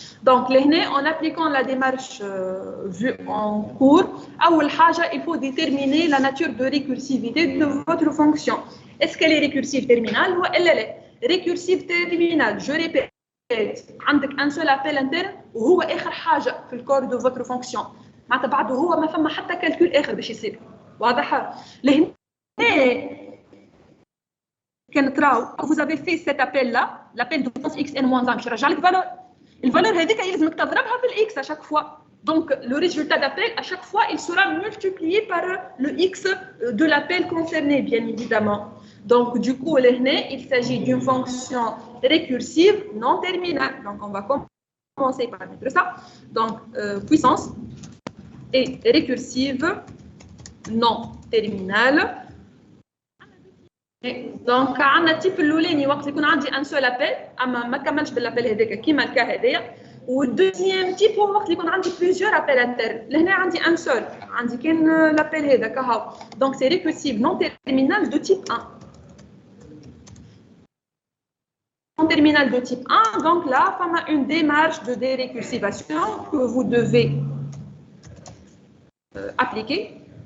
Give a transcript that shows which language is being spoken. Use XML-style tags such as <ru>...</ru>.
<fr>Donc, en appliquant la démarche vue en cours, il faut déterminer la nature de récursivité de votre fonction. Est-ce qu'elle est récursive terminale ou elle est récursive terminale? Je répète,</fr> <ar>عندك</ar> <fr>un seul appel interne</fr> <ar>وهو آخر حاجة في الكور</ar> <fr>de votre fonction.</fr> <ar>معناتها بعد هو ما فما حتى كالكول آخر باش يصير. واضح؟ لهنا كان تراو</ar> <fr>vous avez fait cet appel là, l'appel de puissance xn-1</fr> <ar>باش يرجع لك</ar> <fr>valeur.</fr> <ar>الفالور هذيك يلزمك تضربها في الاكس à chaque fois.</ar> <fr>Donc le résultat d'appel à chaque fois il sera multiplié par le x de l'appel concerné bien évidemment. Donc du coup il s'agit d'une fonction récursive non terminale. Donc on va commencer par mettre ça. Donc puissance et récursive non terminale. Donc on a type</fr> <ar>الاولاني وقت يكون عندي</ar> <fr>un seul appel</fr> <ar>اما ما كملش بالابل هذاك كيما الكا هذايا. والدوزيام تيب هو وقت يكون عندي</ar> <fr>plusieurs appels internes.</fr> <ar>لهنا عندي</ar> <fr>un seul</fr> <ar>عندي كان l'apel هذاك هاو.</ar> <fr>Donc c'est récursive non terminale de type 1. En terminale de type 1, donc là, on a une démarche de dérécursivation que vous devez appliquer.</fr>